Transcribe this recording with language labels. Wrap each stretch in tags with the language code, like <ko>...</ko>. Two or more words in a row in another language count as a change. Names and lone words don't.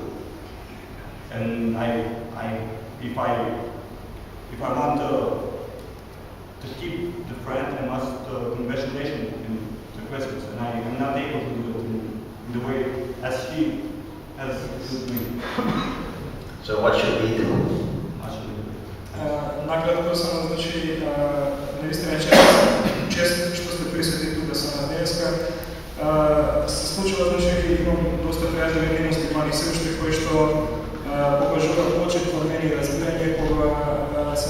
<en>And if I want to keep the friend, I must congratulate him in the Christmas, and I am not able to do it in the way as he has to me. So what should we do?</en> <mk>Накратко само, значи, наистина чест што сте присутни тука со нас денеска. Се случува, значи, имам доста пријатели едно Стефани се уште кои што покажуваат почет во мене и разбирање кога се</mk>